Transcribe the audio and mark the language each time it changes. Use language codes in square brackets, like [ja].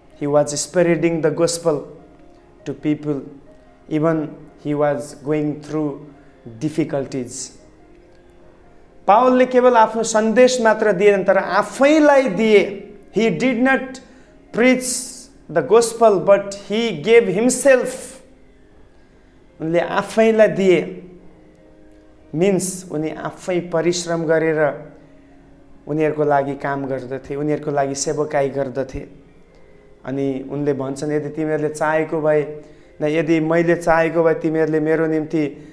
[en] He was spreading the gospel to people, even he was going through difficulties. [ne] पावलले केवल आफ्नो सन्देश मात्र दिएन, तर आफैलाई दिए। [en] He did not preach the gospel, but he gave himself. [ne] उनले आफैलाई दिए, मिन्स उनी आफै परिश्रम गरेर उनीहरूको लागि काम गर्दथे, उनीहरूको लागि सेवकाई गर्दथे। अनि उनले भन्छन्, यदि तिमीहरूले चाहेको भए न, यदि मैले चाहेको भए तिमीहरूले मेरो निम्ति